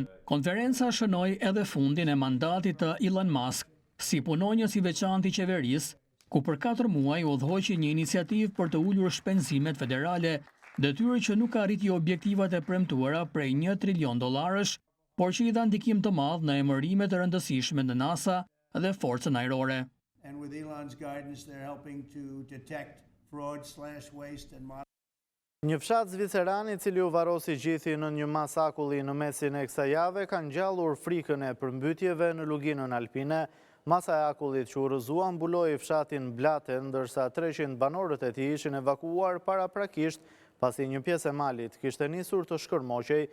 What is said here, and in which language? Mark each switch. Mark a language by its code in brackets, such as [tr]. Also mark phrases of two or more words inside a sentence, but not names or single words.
[sq] Konferenca shënoi edhe fundin e mandatit të Elon Musk si punonjës I veçantë I qeverisë, ku për 4 muaj udhëhoqi një iniciativë për të ulur shpenzimet federale, detyrë që nuk arriti objektivat e premtuara prej $1 trilion, por që I dha ndikim të madh në emërimet e rëndësishme në NASA dhe forcën ajrore. [en] And with Elon's guidance, they're helping to detect fraud/waste and [sq] Një fshat zviceran I cili u varosi gjithi në një masakulli në mesin e kësaj jave ka ngjallur frikën e përmbytjeve në luginën alpine. Masa e akullit që u rrëzua mbuloi fshatin Blaten, ndërsa 300 banorët e tij ishin evakuuar paraprakisht pasi një pjesë e malit kishte nisur të shkërmoqej.